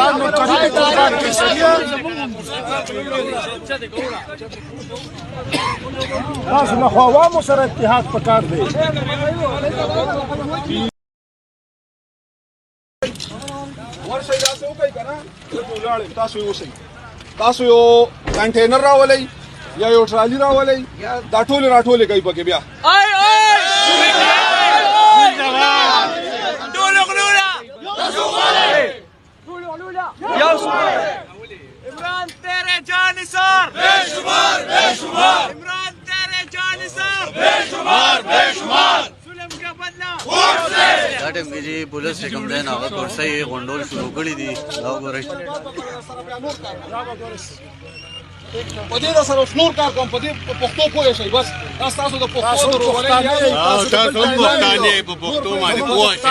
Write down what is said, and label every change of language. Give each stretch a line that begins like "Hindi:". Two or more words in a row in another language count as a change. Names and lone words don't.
Pashto: دا نوکري د قربان کوي سړیه تاسو له خو عوامو سره اتحاد پکار دی ورشئ داسې وکئ که نه دلته ولاړ یم تاسو یې اوسئ تاسو یو کنټینر راولئ یا یو ټرالي راولئ دا ټولې راټولې کوي پکې بیا
Urdu: عمران تیرے جانثار بے شمار عمران تیرے جانثار بے شمار ظلم کا بدلہ
Pashto: دا ټیم کې چې پولیس چې کوم دی نو هغه کورسۍ یې غونډول شروع کړي دي دا وګورئ په دې در سره اوس نور کار کوم په دې پښتو پوه شئ بس دا ستاسو د پښتو د روغلۍ تاسو هم پښتانه په پښتو باندې پوه شئ